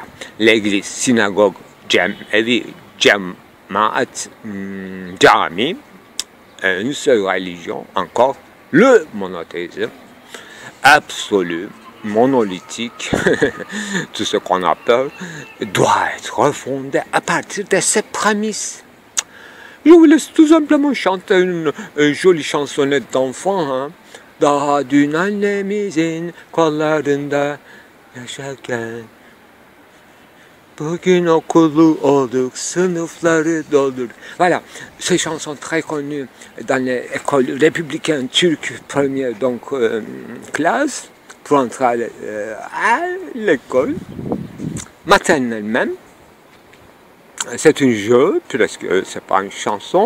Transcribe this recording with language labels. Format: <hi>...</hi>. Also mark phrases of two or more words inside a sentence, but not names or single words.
<fr>L'église, synagogue, Jamaat, Jami, une seule religion, encore, le monothéisme absolu, monolithique, tout ce qu'on a peur, doit être refondé à partir de ces prémices. Je vous laisse tout simplement chanter une jolie chansonnette d'enfant, hein.</fr> <tr>Daha dün annemizin kollarında yaşarken bugün okulu olduk, sınıfları doldurduk.</tr> <fr>Voilà, ces chansons très connues dans les écoles républicaines turques, première donc classe, pour entrer à l'école maternelle même. C'est un jeu, presque, c'est pas une chanson.</fr>